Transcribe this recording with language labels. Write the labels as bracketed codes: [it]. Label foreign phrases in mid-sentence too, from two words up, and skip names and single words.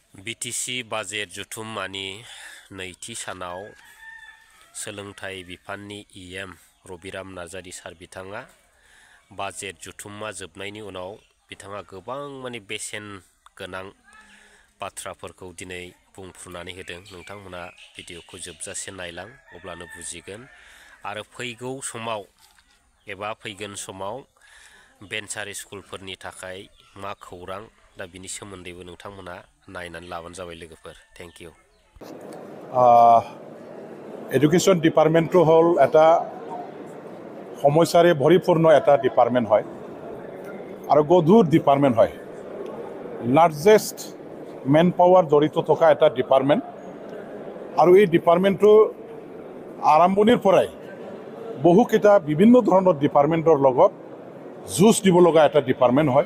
[brx] बिटिसि बाजेट जुथुम्मानि नैथि सानाव सोलोंथाइ बिफाननि इएम रबिराम नार्जारी सार बिथाङा बाजेट जुथुम्मा जोबनायनि उनाव बिथाङा गोबां बेसेन गोनां बाथ्राफोरखौ दिनै बुंफ्रुनानै होदों। नोंथांमोना भिडिअखौ जोबजासे नायलां अब्लानो बुजिगोन आरो फैगौ समाव एबा फैगोन समाव भेन्सार स्कुलफोरनि थाखाय मा खौरां दा बिनि सोमोन्दैबो नोंथांमोना नायनानै लाबानो जाबाय लोगोफोर। [en] thank you. education department [as] হ'ল এটা সমস্যাৰে ভৰিপূৰ্ণ এটা ডিপাৰ্টমেণ্ট হয় আৰু গধুৰ ডিপাৰ্টমেণ্ট হয়। [en] largest man power [as] জড়িত থকা এটা ডিপাৰ্টমেণ্ট আৰু এই ডিপাৰ্টমেণ্টটো আৰম্ভণিৰ পৰাই বহুকেইটা বিভিন্ন ধৰণৰ ডিপাৰ্টমেণ্টৰ লগত যুঁজ দিব লগা এটা ডিপাৰ্টমেণ্ট হয়।